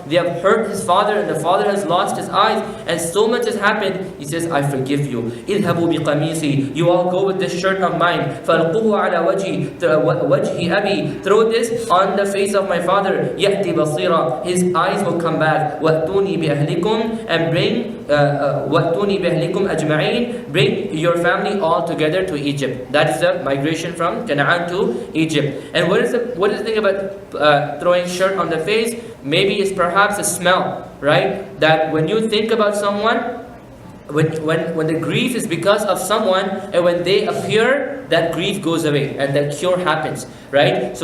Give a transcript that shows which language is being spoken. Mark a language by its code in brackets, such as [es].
[en] They have hurt his father and the father has lost his eyes and so much has happened. He says, I forgive you. [ar] اذهبوا بقميصي. [en] You all go with this shirt of mine. [ar] فَالْقُوهُ عَلَى وَجْهِ أَبِي. [en] Throw this on the face of my father. [ar] يَأْتِ بَصِيرًا. [en] His eyes will come back. [ar] وَأْتُونِي بِأَهْلِكُمْ. [en] And bring [ar] وَأْتُونِي بِأَهْلِكُمْ أَجْمَعِينَ. [en] Bring your family all together to Egypt. That is the migration from Canaan to Egypt. And what is the thing about throwing shirt on the face? Maybe it's perhaps a smell, right? That when you think about someone, when the grief is because of someone, and when they appear, that grief goes away and that cure happens, right?